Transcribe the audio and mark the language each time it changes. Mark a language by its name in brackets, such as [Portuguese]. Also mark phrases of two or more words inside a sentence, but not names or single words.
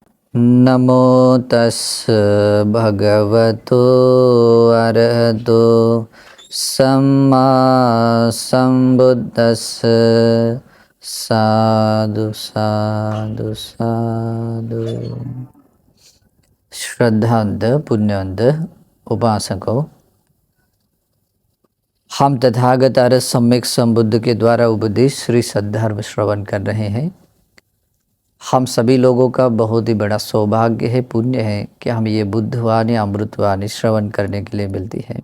[Pali] नमो तस् भगवतो अरहतो सम्मा संबुद्दस्स। साधु साधु साधु। [Hindi] श्रद्धांत पुण्यवंत उपासकों, हम तथागत आर्य सम्यक संबुद्ध के द्वारा उपदेश श्री सद्धर्म श्रवण कर रहे हैं। हम सभी लोगों का बहुत ही बड़ा सौभाग्य है, पुण्य है कि हम ये बुद्धवाणी अमृतवाणी श्रवण करने के लिए मिलती है।